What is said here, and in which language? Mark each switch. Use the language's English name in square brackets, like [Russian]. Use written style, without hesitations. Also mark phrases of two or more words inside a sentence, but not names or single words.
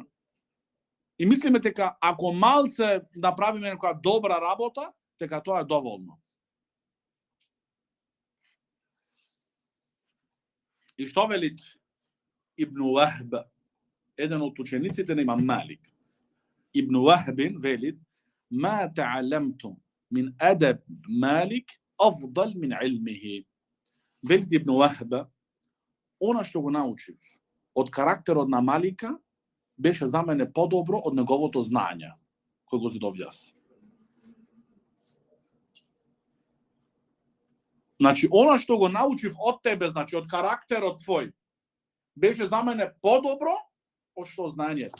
[Macedonian] И мислиме дека ако малце направиме некоја добра работа, дека тоа е доволно. И што велит Ибн Вахб, еден од учениците на Имам Малик. [Arabic] Ибн Вахбин велит: "ما تعلمتم من أدب مالك أفضل من علمه." [Macedonian] Велит Ибн Вахб, она што го научив од карактерот на Малика беше за мене подобро од неговото знање, кој го зидов јас. Значи, она што го научив од тебе, значи, од карактерот твој, беше за мене подобро од што знаењето.